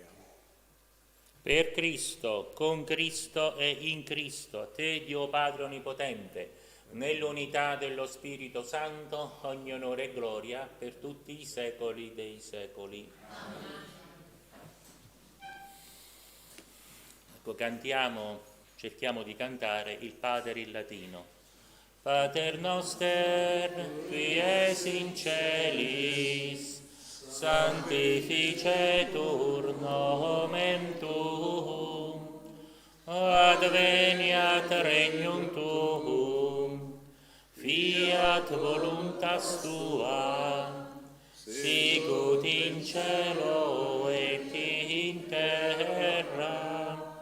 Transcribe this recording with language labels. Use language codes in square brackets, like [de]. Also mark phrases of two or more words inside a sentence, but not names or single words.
[it] Per Cristo, con Cristo e in Cristo, a te, Dio Padre Onnipotente, nell'unità dello Spirito Santo, ogni onore e gloria per tutti i secoli dei secoli. Amen. Ecco, cerchiamo di cantare il Pater in latino. [la] Pater noster, qui es in celis, sanctificetur nomen tuum, adveniat regnum tuum, fiat voluntas tua, sicut in cielo et in terra.